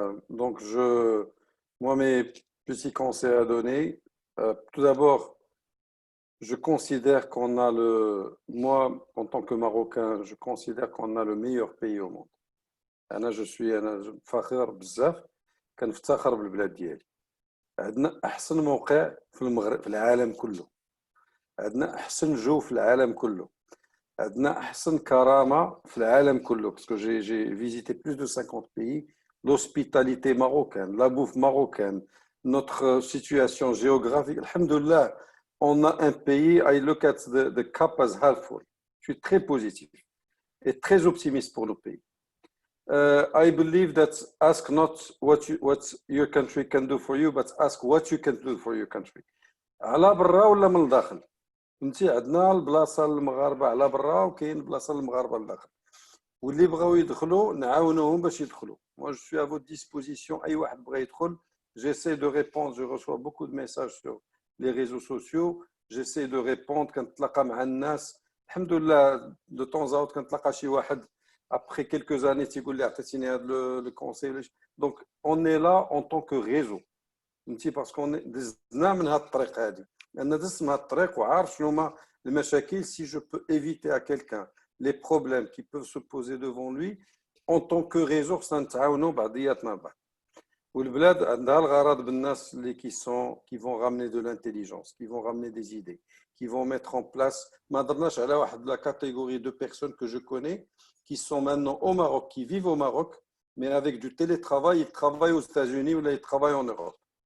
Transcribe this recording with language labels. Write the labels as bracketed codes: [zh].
[fr] Donc, moi, mes petits conseils à donner. Tout d'abord, je considère qu'on a moi, en tant que Marocain, je considère qu'on a le meilleur pays au monde. [ar] أنا فخور بزاف كنفتخر بالبلاد ديالي. عندنا أحسن موقع في المغرب، في العالم كله. عندنا أحسن جو في العالم كله. عندنا أحسن كرامة في العالم كله. [fr] Parce que j'ai visité plus de 50 pays. L'hospitalité marocaine, la bouffe marocaine, notre situation géographique. [en] Alhamdulillah, [fr] on a un pays, [en] I look at the cup as half full. [fr] Je suis très positif et très optimiste pour le pays. [en] I believe that ask not what your country can do for you, but ask what you can do for your country. [ar] على برا ولا من الداخل؟ فهمتي؟ عندنا البلاصه للمغاربه على برا وكاين بلاصه للمغاربه للداخل. واللي بغاو يدخلوا نعاونوهم باش يدخلوا. [fr] Moi je suis à votre disposition. [ar] اي واحد بغى يدخل. [fr] J'essaie de répondre, je reçois beaucoup de messages sur les réseaux sociaux. J'essaie de répondre [ar] كنتلاقى مع الناس. الحمد لله [fr] de temps à autre [ar] كنتلاقى شي واحد [fr] après quelques années [ar] تيقول لي عطيتيني هذا [fr] le conseil. Donc on est là en tant que réseau. parce qu'on [ar] دزنا من هذه الطريق هذه. لأن دزت من هذه الطريق وعارف شنو هما المشاكل. [fr] Si je peux éviter à quelqu'un les problèmes qui peuvent se poser devant lui, en tant que réseau [ar] خصنا نتعاونوا بعضياتنا البعض. والبلاد عندها الغرض بالناس اللي [fr] qui vont ramener de l'intelligence, qui vont ramener des idées, qui vont mettre en place. [ar] ما درناش على واحد [fr] la catégorie de personnes que je connais qui sont maintenant au Maroc, qui vivent au Maroc, mais avec du télétravail, ils travaillent aux États-Unis ou là ils travaillent en Europe.